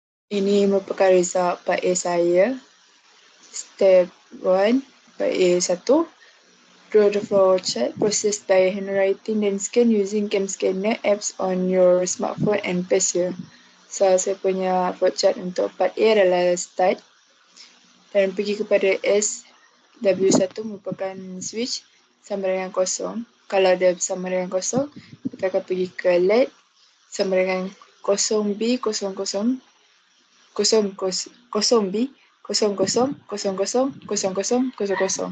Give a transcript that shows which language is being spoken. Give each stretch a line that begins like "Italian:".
Malay: Ini merupakan result part A saya.
English: Step 1, part A1. Draw the flow chart, process by handwriting then scan using cam scanner apps on your smartphone and paste here.
Malay: So, saya punya flow chart untuk part A adalah start. Dan pergi kepada SW1 merupakan switch sama dengan kosong. Kalau ada sama dengan kosong, kita akan pergi ke LED sama dengan 0B 00 0B 00 00 00 00.